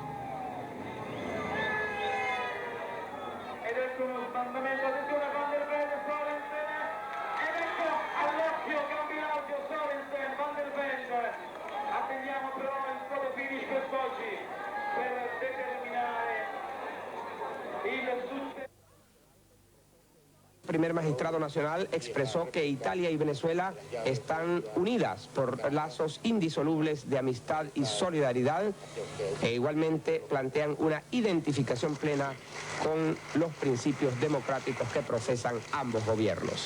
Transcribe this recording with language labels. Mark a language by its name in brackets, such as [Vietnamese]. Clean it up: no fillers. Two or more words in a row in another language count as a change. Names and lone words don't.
[Italian] ed ecco uno sbandamento, attenzione Van der Velde, Sorensen, ed ecco all'occhio Cambiaggio, Sorensen, Van der Velde, attendiamo però il solo finish quest'oggi per determinare il successo. [Spanish] El primer magistrado nacional expresó que Italia y Venezuela están unidas por lazos indisolubles de amistad y solidaridad e igualmente plantean una identificación plena con los principios democráticos que profesan ambos gobiernos.